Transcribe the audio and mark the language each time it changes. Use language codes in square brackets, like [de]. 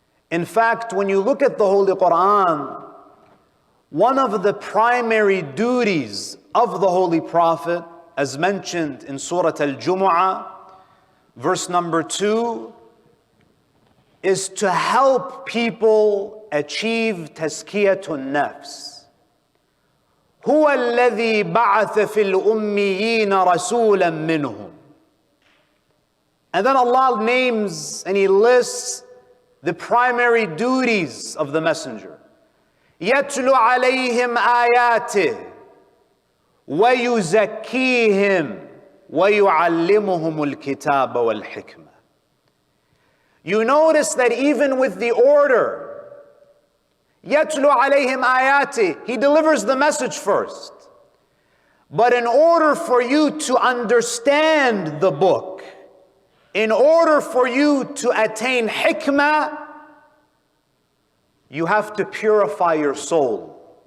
[en] In fact, when you look at the Holy Quran, one of the primary duties of the Holy Prophet, as mentioned in Surah Al-Jumu'ah, verse number 2, is to help people achieve tazkiyatun nafs. هو الذي بعث في الأميين رسولا منهم. And then Allah names and He lists the primary duties of the messenger. يتلو عليهم آياته ويزكيهم ويعلمهم الكتاب والحكمة. You notice that even with the order, [ar] يتلو عليهم آياته, [en] He delivers the message first. But in order for you to understand the book, in order for you to attain hikmah, you have to purify your soul.